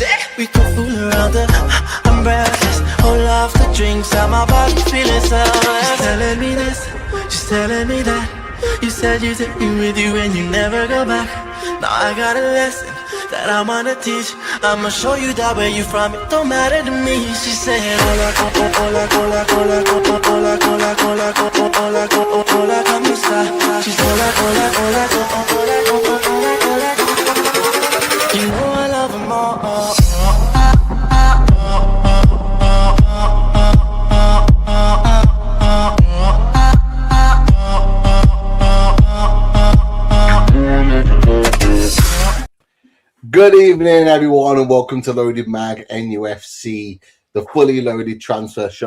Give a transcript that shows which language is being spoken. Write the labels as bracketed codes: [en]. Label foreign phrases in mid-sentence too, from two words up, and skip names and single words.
[en] We can fool around I'm breathless. Hold off the drinks, how my body's feeling selfless. She's telling me this, she's telling me that. You said you take me with you and you never go back. Now I got a lesson that I wanna teach. I'ma show you that where you from, it don't matter to me. She said, [es] hola, hola, hola, hola, hola, hola, hola, hola, hola, hola, hola, como esta? She's hola, hola, hola, hola, hola, hola, hola. [en] You know I love them all. Good evening, everyone, and welcome to Loaded Mag NUFC, the fully loaded transfer show.